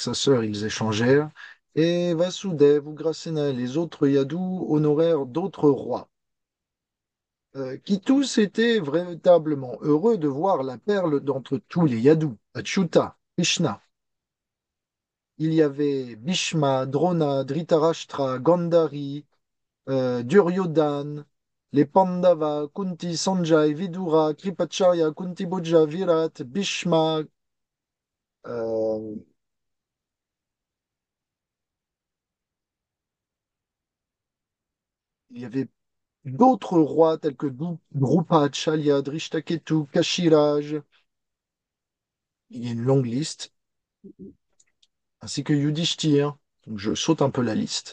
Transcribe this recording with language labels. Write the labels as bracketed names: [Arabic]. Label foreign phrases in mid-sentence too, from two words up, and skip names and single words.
[French] sa sœur, ils échangèrent, et Vasudev, Ugrasena et les autres Yadous honorèrent d'autres rois, qui tous étaient véritablement heureux de voir la perle d'entre tous les Yadous, Achyuta, Krishna. Il y avait Bhishma, Drona, Dhritarashtra, Gandhari, Duryodhana, les Pandavas, Kunti, Sanjay, Vidura, Kripacharya, Kunti Bhoja, Virat, Bhishma, euh, il y avait d'autres rois tels que Drupa, Chalya, Drishtaketu, Kashiraj, il y a une longue liste, ainsi que Yudhishthir, donc je saute un peu la liste.